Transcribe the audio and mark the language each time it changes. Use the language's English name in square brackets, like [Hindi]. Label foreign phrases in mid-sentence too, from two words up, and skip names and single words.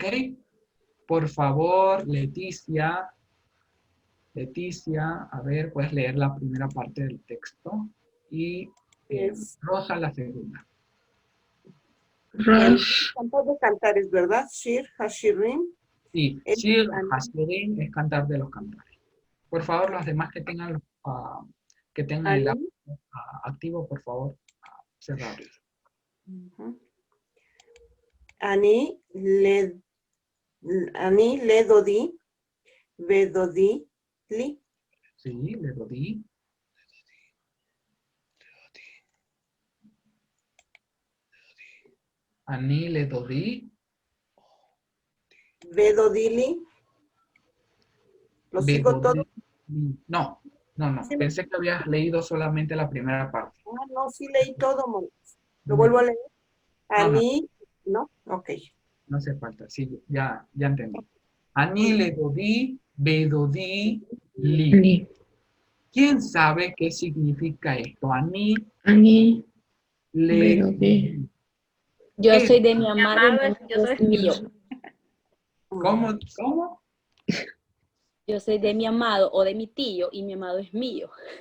[Spanish] Por favor, Leticia, a ver, puedes leer la primera parte del texto y Rosa la segunda. Cantar de cantares, ¿verdad? [Hebrew] שיר השירים. [Spanish] Sí, [Hebrew] שיר השירים [Spanish] es cantar de los cantares. Por favor, los demás que tengan el audio activo, por favor, cerrarlo. [Hebrew] אני לדודי ודודי לי. Sí, לדודי. אני לדודי. Vedodili. [Spanish] ¿Lo sigo todo? No. Pensé que habías leído solamente la primera parte. No, sí leí todo. ¿Lo vuelvo a leer? Ani, ¿no? Ok. No hace falta, sí, ya entendí. [Hebrew] אני לדודי ודודי לי. [Spanish] ¿Quién sabe qué significa esto? [Hebrew] אני לדודי. [Spanish] Yo soy de mi amado, yo soy mío. ¿Cómo? Yo soy de mi amado o de mi tío y mi amado es mío.